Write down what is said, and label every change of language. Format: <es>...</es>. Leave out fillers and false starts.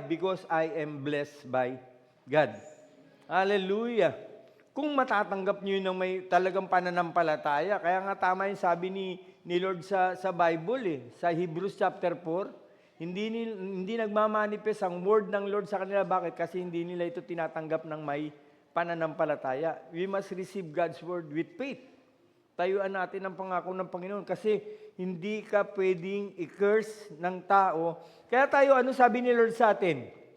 <en>Because I am blessed by God. Hallelujah.</en> <tl>Kung matatanggap nyo yun ng may talagang pananampalataya, kaya nga tama yung sabi ni Lord sa Bible, sa Hebrews chapter 4, hindi nagmamanifest ang word ng Lord sa kanila. Bakit? Kasi hindi nila ito tinatanggap ng may pananampalataya.</tl> <en>We must receive God's word with faith.</en> <tl>Tayuan natin ang pangako ng Panginoon kasi hindi ka pwedeng i-curse ng tao. Kaya tayo, ano sabi ni Lord sa atin?</tl>